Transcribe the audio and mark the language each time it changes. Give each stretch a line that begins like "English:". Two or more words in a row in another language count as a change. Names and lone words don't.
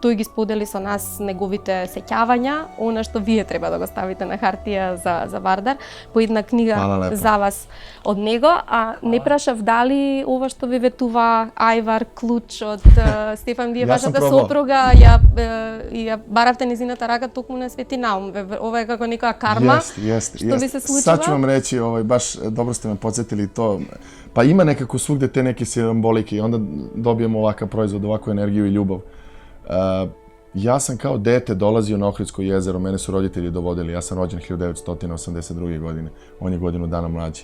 Macedonian: тој ги сподели со нас неговите сеќавања, она што вие треба да го ставите на хартија за Вардар, по една книга за вас од него, а не прашав дали ова што ви ветува ајвар, клуч од Стефан, вие вашата сопруга ја баравте незината рака токму на Свети Наум. Ова е како некоја карма, што ви се случува?
Serbian: Sad ću vam reći, baš dobro ste me podsjetili to. Pa ima nekako svugde te neke simbolike i onda dobijemo ovakav proizvod, ovakvu energiju i ljubav. Ja sam kao dete dolazio na Ohridsko jezero, mene su roditelji dovodili, ja sam rođen 1982. godine, on je godinu dana mlađi.